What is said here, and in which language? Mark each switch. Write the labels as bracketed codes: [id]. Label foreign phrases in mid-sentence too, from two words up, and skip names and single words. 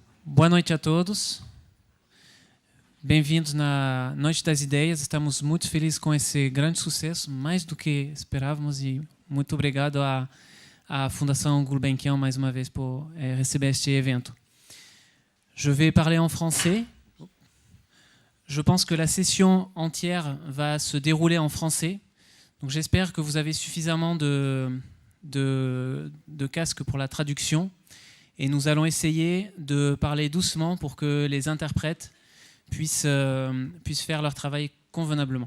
[pt] Boa noite a todos. Bem-vindos na Noite das Ideias. Estamos muito felizes com esse grande sucesso, mais do que esperávamos, e muito obrigado à Fundação Gulbenkian mais uma vez por receber este evento. [fr] Je vais parler en français. Je pense que la session entière va se dérouler en français. Donc j'espère que vous avez suffisamment de casques pour la traduction. Et nous allons essayer de parler doucement pour que les interprètes puissent faire leur travail convenablement.